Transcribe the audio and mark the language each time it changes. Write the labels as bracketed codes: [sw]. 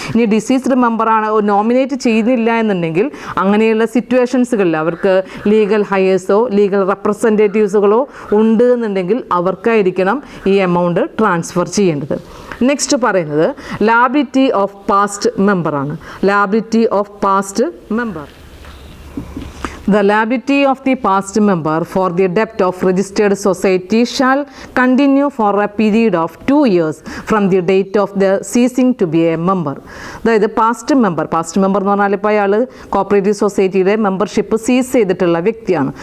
[ml] ഇനി ഡിസീസ്ഡ് മെമ്പറാണ് നോമിനേറ്റ് ചെയ്യുന്നില്ല എന്നുണ്ടെങ്കിൽ അങ്ങനെയുള്ള സിറ്റുവേഷൻസുകളിൽ അവർക്ക് ലീഗൽ ഹയേഴ്സോ ലീഗൽ റെപ്രസെൻറ്റേറ്റീവ്സുകളോ ഉണ്ട് എന്നുണ്ടെങ്കിൽ അവർക്കായിരിക്കണം ഈ എമൗണ്ട് ട്രാൻസ്ഫർ ചെയ്യേണ്ടത്. നെക്സ്റ്റ് പറയുന്നത് ലാബിലിറ്റി ഓഫ് പാസ്റ്റ് മെമ്പറാണ്. [en] Liability of past member. The liability of the past member for the debt of registered society shall continue for a period of 2 years from the date of the ceasing to be a member. [ml] അതായത് past member എന്ന് പറഞ്ഞാൽ ഇപ്പോൾ അയാൾ cooperative സൊസൈറ്റിയുടെ membership സീസ് ചെയ്തിട്ടുള്ള വ്യക്തിയാണ്.